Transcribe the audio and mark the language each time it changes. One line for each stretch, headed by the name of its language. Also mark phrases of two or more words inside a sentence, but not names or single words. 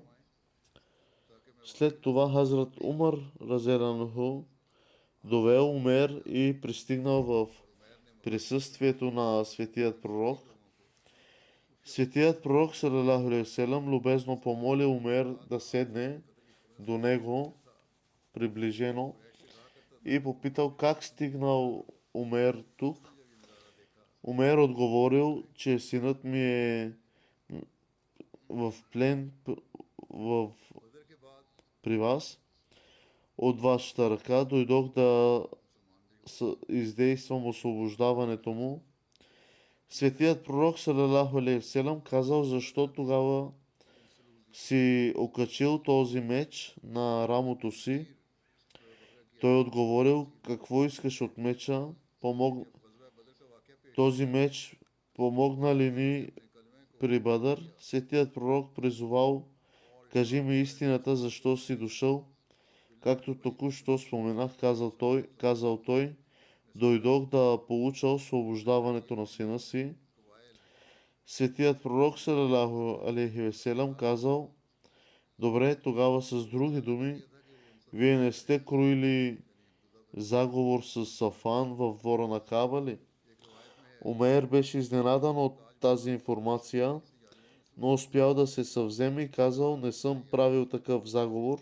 Bulgarian: След това Хазрат Умар
Arabic: رضي الله عنه
Bulgarian: довел Умейр и пристигнал в присъствието на светият пророк. Светият пророк
Arabic: صلى الله عليه وسلم
Bulgarian: любезно помоли Умейр да седне до него приближено и попитал как стигнал Умейр тук. Умейр отговорил, че синът ми е в плен при вас. От вашата ръка дойдох да издействам освобождаването му. Светият пророк
Arabic: صلى الله عليه وسلم
Bulgarian: казал, защо тогава си окачил този меч на рамото си. Той отговорил, какво искаш от меча? Този меч помогна ли ни при Бадър? Светият пророк призовал, кажи ми истината, защо си дошъл? Както току-що споменах, казал той, дойдох да получа освобождаването на сина си. Светият пророк
Arabic: صلى الله عليه وسلم
Bulgarian: казал, добре, тогава с други думи, вие не сте кроили заговор с Сафан в двора на Каба ли? Умейр беше изненадан от тази информация но успял да се съвземе и казал: не съм правил такъв заговор.